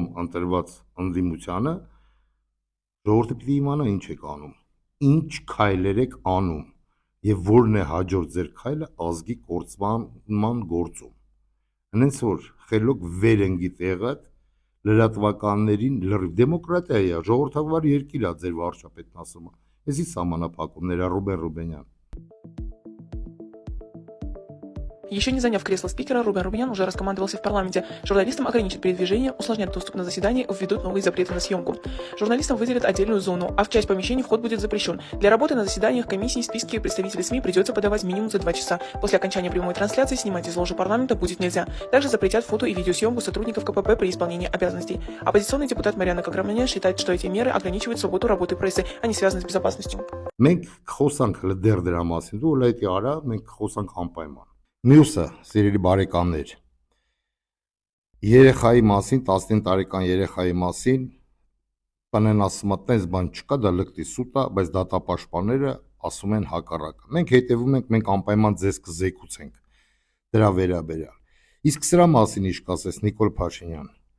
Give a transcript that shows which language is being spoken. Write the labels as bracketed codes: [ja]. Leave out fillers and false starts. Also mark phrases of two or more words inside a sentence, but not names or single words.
[hy] ընտրված ընդդիմությանը ժողովուրդը պիտի իմանա ինչ եք անում, ինչ քայլեր եք անում եւ որն է հաջորդ ձեր քայլը ազգի կորցման գործում։ Հենց որ խելոք վերընկի տեղը լրատվականներին լրիվ դեմոկրատիա է, ժողովրդավար երկիր է ձեր վարչապետն ասում է։ Էսի սահմանափակումներ Ռուբեն Ռուբենյան։ [ru] Еще не заняв кресло спикера, Рубен Рубьян уже раскомандовался в парламенте. Журналистам ограничат передвижение, усложнят доступ на заседание, введут новые запреты на съемку. Журналистам выделят отдельную зону, а в часть помещений вход будет запрещен. Для работы на заседаниях комиссии списки представителей СМИ придется подавать минимум за 2 часа. После окончания прямой трансляции снимать из ложи парламента будет нельзя. Также запретят фото- и видеосъемку сотрудников КПП при исполнении обязанностей. Оппозиционный депутат Марьяна Каграмянян считает, что эти меры ограничивают свободу работы прессы, а не связаны с безопасностью. [hy] Մենք խոսանք լդեր դրա մասին, դու լայտի արա, մենք խոսանք անպայման։ Մյուսը, սիրելի բարեկամներ, երեխայի մասին, 19 տարեկան երեխայի մասին, տնեն ասում է, տես բան չկա, դա լկտի սուտ է, բայց դատապաշտպանները ասում են հակառակը։ Մենք հետևում ենք, մենք անպայման ձեզ կզեկուցենք դրա վերաբերյալ։ Իսկ սրա մասին ինչ կասես Նիկոլ Փաշինյան։